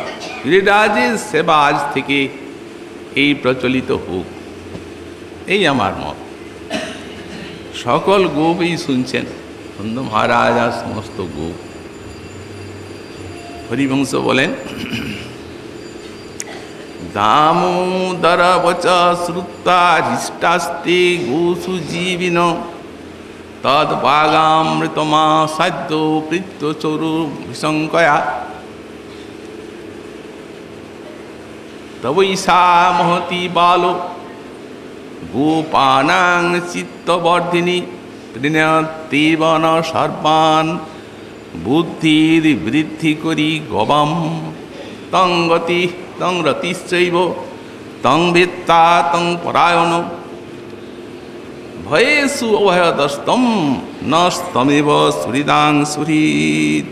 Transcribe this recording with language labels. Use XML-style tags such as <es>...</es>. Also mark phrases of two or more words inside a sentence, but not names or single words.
<bn>গিরিরাজের সেবা আজ থেকে এই প্রচলিত হোক, এই আমার মত। সকল গোপই শুনছেন, নন্দ মহারাজ আর সমস্ত গোপ। হরিবংশ বলেন,</bn> <sa>दामोदर वच श्रुत्वा हृष्टास्ते गोषु जीविन तद भागामृतमा साध्यो पृथ्वचरु विशंकया तवैषा महती बालो गोपानां चित्तवर्धिनी प्रणतेवन सर्वान् बुद्धिर्वृद्धि करी गवाम तं गति तं रतिश्चैव तं वेत्ता तं परायण भयेषु अभयदस्तं नस्तमेव सुहृदां सुहृद।</sa>